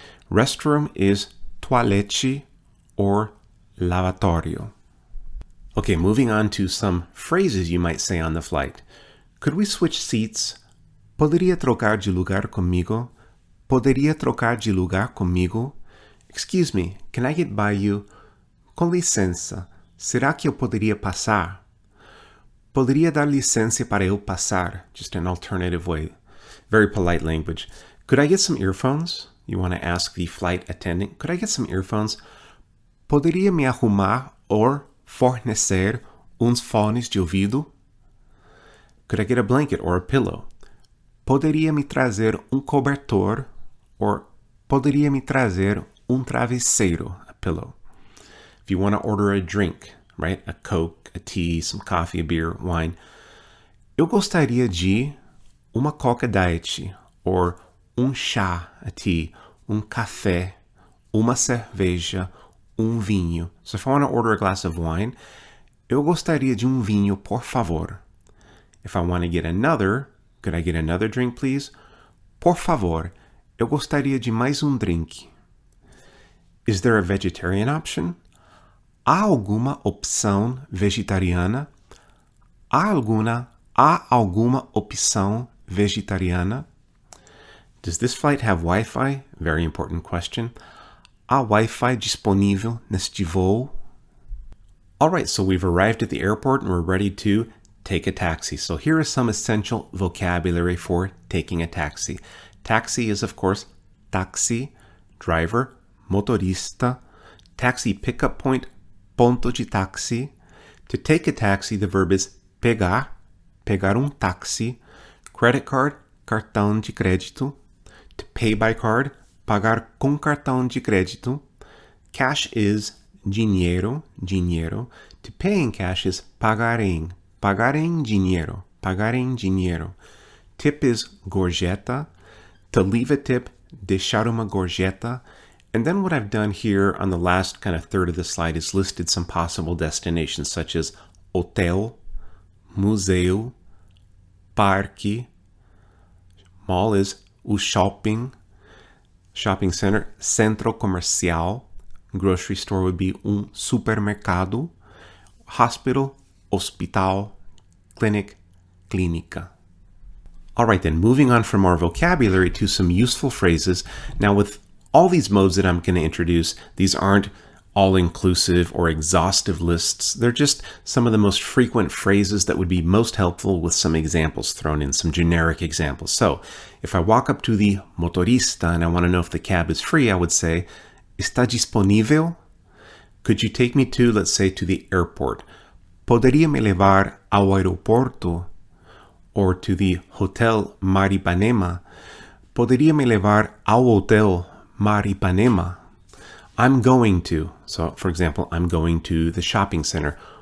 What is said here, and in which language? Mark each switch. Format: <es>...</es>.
<en>Restroom is toalete or lavatorio. Okay, moving on to some phrases you might say on the flight. Could we switch seats?</en> <pt>Poderia trocar de lugar comigo? Poderia trocar de lugar comigo?</pt> <en>Excuse me, can I get by you?</en> <pt>Com licença, será que eu poderia passar? Poderia dar licença para eu passar?</pt> <en>Just an alternative way. Very polite language. Could I get some earphones? You want to ask the flight attendant, could I get some earphones?</en> <pt>Poderia me arrumar</pt> <en>or</en> <pt>fornecer uns fones de ouvido?</pt> <en>Could I get a blanket or a pillow?</en> <pt>Poderia me trazer cobertor</pt> <en>or</en> <pt>poderia me trazer travesseiro,</pt> <en>a pillow. If you want to order a drink, right? A Coke, a tea, some coffee, a beer, wine.</en> <pt>Eu gostaria de uma Coca Diet or chá,</pt> <en>a tea,</en> <pt>café, uma cerveja, vinho.</pt> <en>So if I want to order a glass of wine,</en> <pt>eu gostaria de vinho, por favor.</pt> <en>If I want to get another, could I get another drink, please?</en> <pt>Por favor, eu gostaria de mais drink.</pt> <en>Is there a vegetarian option?</en> <pt>Há alguma opção vegetariana? Há alguma opção vegetariana?</pt> <en>Does this flight have Wi-Fi? Very important question.</en> <pt>Há Wi-Fi disponível neste voo?</pt> <en>All right, so we've arrived at the airport and we're ready to take a taxi. So here is some essential vocabulary for taking a taxi. Taxi is, of course, taxi, driver, motorista, taxi pickup point,</en> <pt>ponto de táxi.</pt> <en>To take a taxi, the verb is pegar,</en> <pt>pegar táxi,</pt> <en>credit card,</en> <pt>cartão de crédito.</pt> <en>To pay by card,</en> <pt>pagar com cartão de crédito.</pt> <en>Cash is dinheiro, dinheiro. To pay in cash is</en> <pt>pagar em dinheiro, pagar em dinheiro.</pt> <en>Tip is gorjeta. To leave a tip,</en> <pt>deixar uma gorjeta.</pt> <en>And then what I've done here on the last kind of third of the slide is listed some possible destinations such as hotel, museu, parque. Mall is</en> <pt>o shopping center, centro comercial.</pt> <en>Grocery store would be supermercado. Hospital, hospital, clinic, clínica. All right, then, moving on from our vocabulary to some useful phrases. Now, with all these modes that I'm going to introduce, these aren't all-inclusive or exhaustive lists. They're just some of the most frequent phrases that would be most helpful with some examples thrown in, some generic examples. So, if I walk up to the motorista and I want to know if the cab is free, I would say,</en> <pt>está disponível?</pt> <en>Could you take me to, let's say, to the airport?</en> <pt>Poderia me levar ao aeroporto?</pt> <en>Or to the</en> <pt>Hotel Mar Ipanema? Poderia me levar ao Hotel Mar Ipanema?</pt> <en>I'm going to. So, for example, I'm going to the shopping center.</en>